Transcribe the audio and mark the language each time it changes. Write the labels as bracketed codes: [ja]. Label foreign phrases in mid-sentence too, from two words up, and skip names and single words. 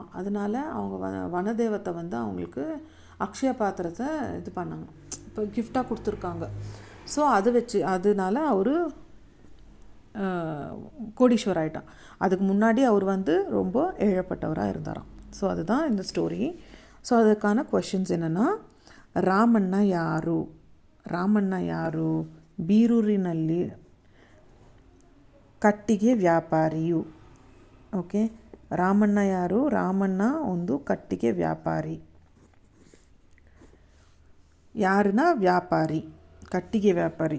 [ta] அதனால அவங்க வனதேவத்தை வந்து அவங்களுக்கு அக்ஷய பாத்திரத்தை இது பண்ணாங்க, இப்போ கிஃப்டாக கொடுத்துருக்காங்க. ஸோ அதனால அவர் கோடீஸ்வர் ஆகிட்டான். அதுக்கு முன்னாடி அவர் வந்து ரொம்ப ஏழப்பட்டவராக இருந்தாராம். ஸோ அதுதான் இந்த ஸ்டோரி. ஸோ அதுக்கான கொஷின்ஸ் என்னென்னா, [kn] ರಾಮಣ್ಣ ಯಾರು? ಬೀರೂರಿನಲ್ಲಿ ಕಟ್ಟಿಗೆ ವ್ಯಾಪಾರಿಯು. ಓಕೆ, ರಾಮಣ್ಣ ಯಾರು? ರಾಮಣ್ಣ ಒಂದು ಕಟ್ಟಿಗೆ ವ್ಯಾಪಾರಿ. ಯಾರನ್ನ? ವ್ಯಾಪಾರಿ, ಕಟ್ಟಿಗೆ ವ್ಯಾಪಾರಿ.